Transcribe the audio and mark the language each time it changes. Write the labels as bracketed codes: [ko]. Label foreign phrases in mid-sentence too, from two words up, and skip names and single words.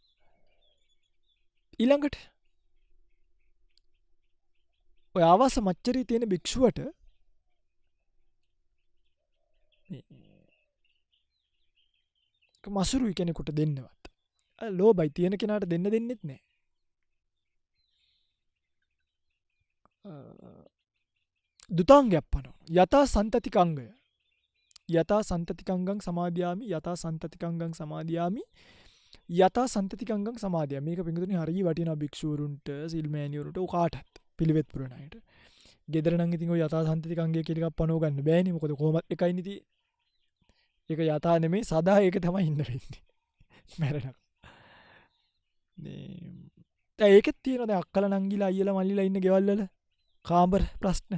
[si] ඊළඟට ඔය ආවාස මච්චරියේ තියෙන භික්ෂුවට මසුරුයි කෙනෙකුට දෙන්නවත්. ලෝභයි තියෙන කෙනාට දෙන්න දෙන්නෙත් නෑ. දුතාංගයක් පනවන. යතා සන්තතිකංගය. [pi] යතා සන්තතිකංගං සමාදියාමි යතා සන්තතිකංගං සමාදියාමි යතා සන්තතිකංගං සමාදියාමි. [si] මේක පිටුතුනි හරිය වටිනා භික්ෂුවරුන්ට සිල්මෑණියරුන්ට කාටත් පිළිවෙත් පුරන අයට. ගෙදර නම් ඉතින් ඔය යතා සන්තතිකංගය කියලා එකක් පනව ගන්න බෑනේ. මොකද කොහොමත් එකයිනේ තියෙන්නේ. ඒක යථා නෙමෙයි සදා ඒක තමයි ඉන්න වෙන්නේ. මැරෙනකම්. දැන් ඒකෙත් තියෙනවා දැන් අක්කලා නංගිලා අයියලා මල්ලිලා ඉන්න ගෙවල් වල කාමර ප්‍රශ්න.